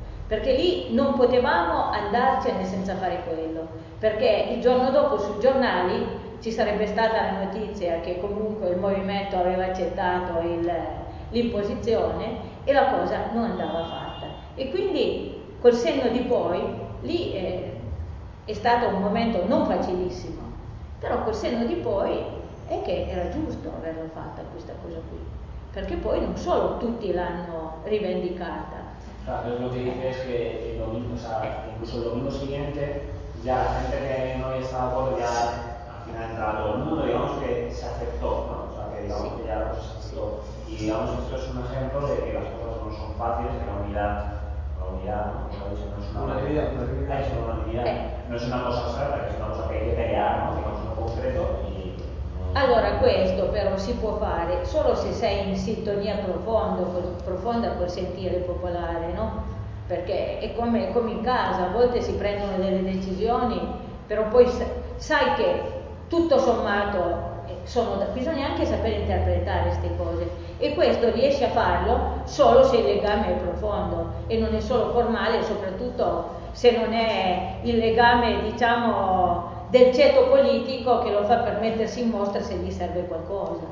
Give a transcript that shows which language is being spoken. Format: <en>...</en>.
<it>Perché lì non potevamo andarcene senza fare quello, perché il giorno dopo sui giornali ci sarebbe stata la notizia che comunque il movimento aveva accettato l'imposizione e la cosa non andava fatta. E quindi col senno di poi, lì è stato un momento non facilissimo, però col senno di poi è che era giusto averla fatta questa cosa qui, perché poi non solo tutti l'hanno rivendicata.</it> <es>Claro, lo que dice es que el domingo, o sea, incluso el domingo siguiente, ya la gente que no había estado de acuerdo ya al final entraba todo el mundo, digamos que se aceptó, ¿no? O sea, que digamos que ya la cosa se aceptó. Y digamos que esto es un ejemplo de que las cosas no son fáciles, de la unidad, como he dicho, no es una unidad. No es una cosa abstracta, es una cosa que hay que pelear, ¿no? Digamos, en concreto.</es> <it>Allora, questo però si può fare solo se sei in sintonia profonda col sentire popolare, no? Perché è come in casa, a volte si prendono delle decisioni, però poi sai che tutto sommato bisogna anche sapere interpretare queste cose, e questo riesci a farlo solo se il legame è profondo e non è solo formale, soprattutto se non è il legame, diciamo, del ceto politico che lo fa per mettersi in mostra se gli serve qualcosa.</it>